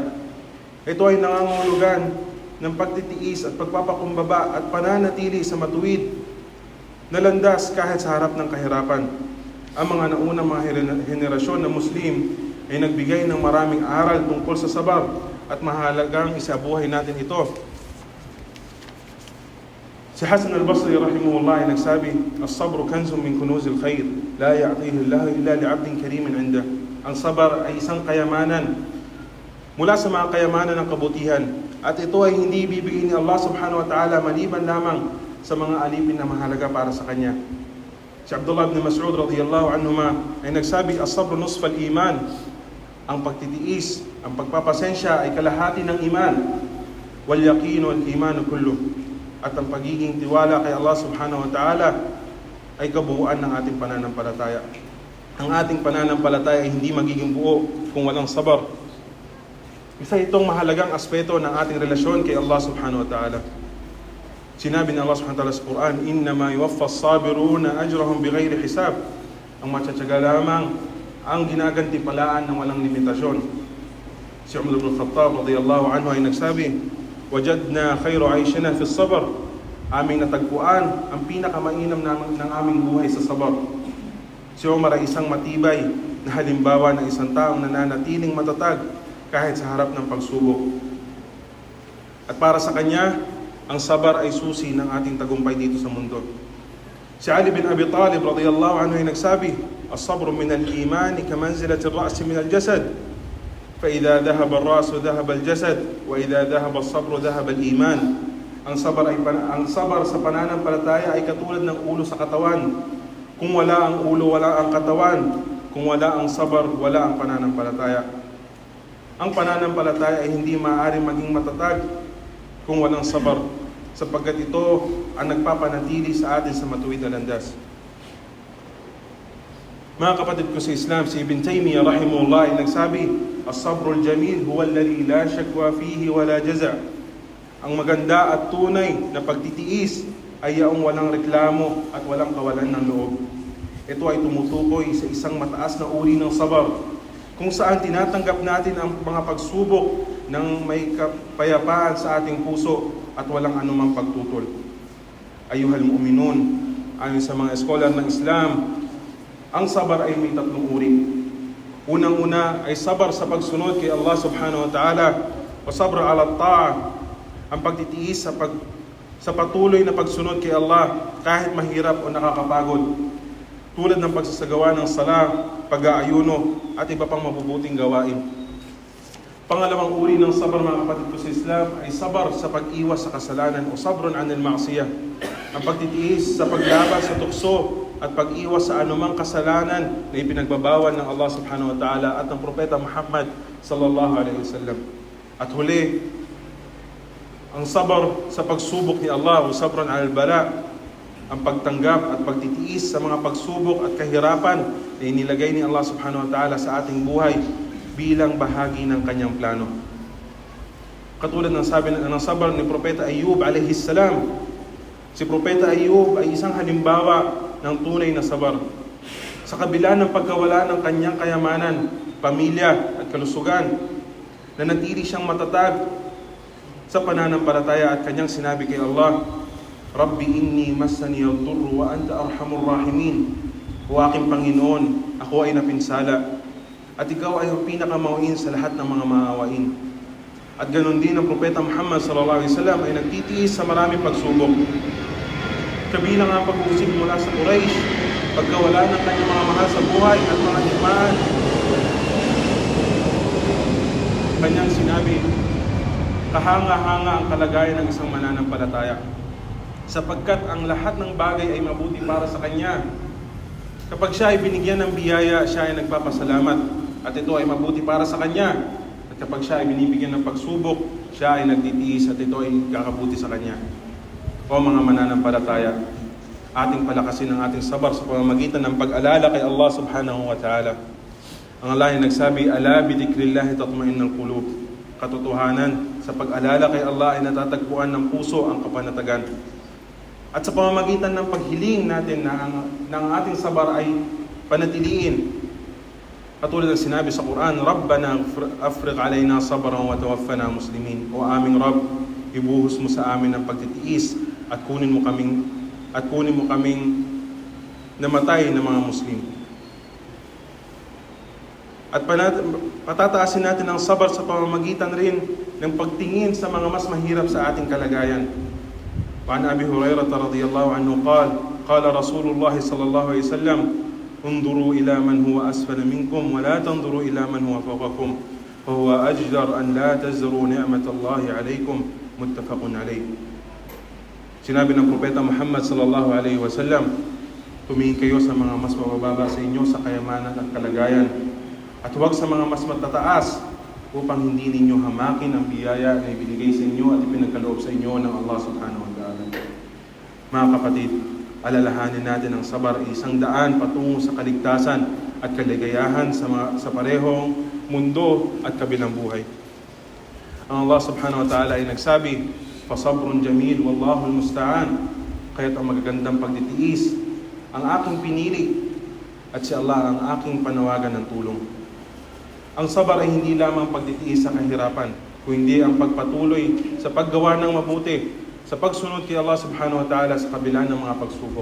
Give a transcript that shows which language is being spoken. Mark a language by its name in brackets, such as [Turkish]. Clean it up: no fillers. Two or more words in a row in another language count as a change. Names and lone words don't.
[Filipino] Ito ay nangangahulugan ng pagtitiis at pagpapakumbaba at pananatili sa matuwid na landas kahit sa harap ng kahirapan. Ang mga naunang mga henerasyon na Muslim ay nagbigay ng maraming aral tungkol sa sabar at mahalagang isabuhay natin ito. Si Hasan al-Basri rahimahullah ay nagsabi, [Arabic] "الصبر كنز من كنوز الخير، لا يعطيه الله إلا لعبد كريم عنده." [Filipino] Ang sabar ay isang kayamanan mula sa mga kayamanan ng kabutihan, at ito ay hindi ibibigay ni Allah [Arabic] سبحانه وتعالى [Filipino] maliban lamang sa mga alipin na mahalaga para sa kanya. Si Abdullah ibn Mas'ud [Arabic] رضي الله عنهما [Filipino] ay nagsabi, [Arabic] "الصبر نصف الإيمان." [Filipino] Ang pagtitiis, ang pagpapasensya ay kalahati ng iman. [Arabic] واليقين والإيمان كله. [Filipino] At ang pagiging tiwala kay Allah [Arabic] سبحانه وتعالى [Filipino] ay kabuuan ng ating pananampalataya. Ang ating pananampalataya ay hindi magiging buo kung walang sabar. Isa itong mahalagang aspeto ng ating relasyon kay Allah [Arabic] سبحانه وتعالى. [Filipino] Sinabi ni Allah [Arabic] سبحانه وتعالى [Filipino] sa Quran, [Arabic] "إنما يوفى الصابرون أجرهم بغير حساب." [Filipino] Ang matsatsaga lamang ang ginagantimpalaan ng walang limitasyon. Si Umar ibn Khattab [Arabic] رضي الله عنه [Filipino] ay nagsabi, [Arabic] "وجدنا خير عيشنا في الصبر." [Filipino] Aming natagpuan ang pinakamainam ng aming buhay sa sabar. Si Umar ay isang matibay na halimbawa ng isang taong nananatiling matatag kahit sa harap ng pagsubok. At para sa kanya, ang sabar ay susi ng ating tagumpay dito sa mundo. Si Ali bin Abi Talib [Arabic] رضي الله عنه [Filipino] ay nagsabi, [Arabic] "الصبر من الإيمان كمنزلة الرأس من الجسد. فإذا ذهب الرأس ذهب الجسد وإذا ذهب الصبر ذهب الإيمان." [Filipino] Ang sabar sa pananampalataya ay katulad ng ulo sa katawan. Kung wala ang ulo, wala ang katawan. Kung wala ang sabar, wala ang pananampalataya. Ang pananampalataya ay hindi maaaring maging matatag kung walang sabar, sapagkat ito ang nagpapanatili sa atin sa matuwid na landas. Mga kapatid ko sa Islam, si Ibn Taymiyyah rahimahullah ay nagsabi, [Arabic] "الصبر الجميل هو الذي لا شكوى فيه ولا جزع." [Filipino] Ang maganda at tunay na pagtitiis ay yaong walang reklamo at walang kawalan ng loob. Ito ay tumutukoy sa isang mataas na uri ng sabar, kung saan tinatanggap natin ang mga pagsubok ng may kapayapaan sa ating puso at walang anumang pagtutol. [Arabic] أيها المؤمنون, [Filipino] ayon sa mga eskolar ng Islam, ang sabar ay may tatlong uri. Unang-una ay sabar sa pagsunod kay Allah [Arabic] سبحانه وتعالى, [Filipino] o [Arabic] صبر على الطاعة, [Filipino] ang pagtitiis sa patuloy na pagsunod kay Allah kahit mahirap o nakakapagod, tulad ng pagsasagawa ng sala, pag-aayuno at iba pang mabubuting gawain. Pangalawang uri ng sabar, mga kapatid ko sa Islam, ay sabar sa pag-iwas sa kasalanan o [Arabic] صبر عن المعصية, [Filipino] ang pagtitiis sa paglaban sa tukso at pag-iwas sa anumang kasalanan na ipinagbabawal ng Allah [Arabic] سبحانه وتعالى [Filipino] at ng Propeta Muhammad [Arabic] صلى الله عليه وسلم. [Filipino] At huli, ang sabar sa pagsubok ni Allah o [Arabic] صبر البلاء, [Filipino] ang pagtanggap at pagtitiis sa mga pagsubok at kahirapan na inilagay ni Allah [Arabic] سبحانه وتعالى [Filipino] sa ating buhay bilang bahagi ng kanyang plano. Katulad ng sabi ng sabar ni Propeta Ayub [Arabic] عليه السلام. [Filipino] Si Propeta Ayub ay isang halimbawa ng tunay na sabar. Sa kabila ng pagkawala ng kanyang kayamanan, pamilya at kalusugan, nanatili siyang matatag sa pananampalataya at kanyang sinabi kay Allah, [Arabic] "رب إني مسني الضر وأنت أرحم الراحمين." [Filipino] O aking Panginoon, ako ay napinsala at ikaw ay ang pinakamauin sa lahat ng mga maawain. At ganoon din ang Propeta Muhammad [Arabic] صلى الله عليه وسلم [Filipino] ay nagtitiis sa maraming pagsubok. Kabilang ang pag-uusig mula sa Quraysh, pagkawala ng kanyang mga mahal sa buhay at mga iman. Kanyang sinabi, kahanga-hanga ang kalagayan ng isang mananampalataya, sapagkat ang lahat ng bagay ay mabuti para sa kanya. Kapag siya ay binigyan ng biyaya, siya ay nagpapasalamat, at ito ay mabuti para sa kanya. At kapag siya ay binibigyan ng pagsubok, siya ay nagtitiis, at ito ay kakabuti sa kanya. O mga mananampalataya, ating palakasin ang ating sabar sa pamamagitan ng pag-alala kay Allah [Arabic] سبحانه وتعالى. [Filipino] Ang Allah ay nagsabi, [Arabic] ألا بذكر الله تطمئن القلوب. [Filipino] Katotohanan, sa pag-alala kay Allah ay natatagpuan ng puso ang kapanatagan. At sa pamamagitan ng paghiling natin na ang ating sabar ay panatiliin. Katulad ng sinabi sa Quran, [Arabic] ربنا أفرغ علينا صبرا وتوفنا مسلمين. [Filipino] O aming Rabb, ibuhos mo sa amin ang pagtitiis at kunin mo kaming namatay na mga Muslim. At patataasin natin ang sabar sa pamamagitan rin ng pagtingin sa mga mas mahirap sa ating kalagayan. [Arabic] وعن أبي هريرة رضي الله عنه قال رسول الله صلى الله عليه وسلم، "انظروا إلى من هو أسفل منكم ولا تنظروا إلى من هو فوقكم، فهو أجدر أن لا تزدروا نعمة الله عليكم." متفق عليه. [Filipino] Sinabi ng Propeta Muhammad [Arabic] صلى الله عليه وسلم, [Filipino] tumingin kayo sa mga mas mabababa sa inyo sa kayamanan at kalagayan, at huwag sa mga mas matataas, upang hindi ninyo hamakin ang biyaya na ibinigay sa inyo at ipinagkaloob sa inyo ng Allah [Arabic] سبحانه وتعالى. [Filipino] Mga kapatid, alalahanin natin ang sabar ay isang daan patungo sa kaligtasan at kaligayahan sa parehong mundo at kabilang buhay. Ang Allah [Arabic] سبحانه وتعالى [Filipino] ay nagsabi, [Arabic] فصبر جميل والله المستعان. [Filipino] Kaya't ang magagandang pagtitiis ang aking pinili, at si Allah ang aking panawagan ng tulong. Ang sabar ay hindi lamang pagtitiis sa kahirapan, kundi ang pagpatuloy sa paggawa ng mabuti, sa pagsunod kay Allah [Arabic] سبحانه وتعالى [Filipino] sa kabila ng mga pagsubok.